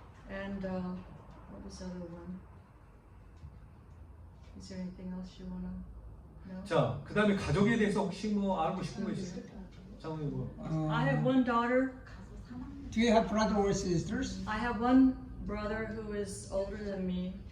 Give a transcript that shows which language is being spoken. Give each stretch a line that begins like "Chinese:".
English: And what was the other one? Is there anything else you wanna know?
Korean: 자, 그 다음에 가족에 대해서 혹시 뭐 알고 싶은 거 있으세요? 장훈이 뭐?
English: I have one daughter. Do you have brother or sisters? I have one brother who is older than me.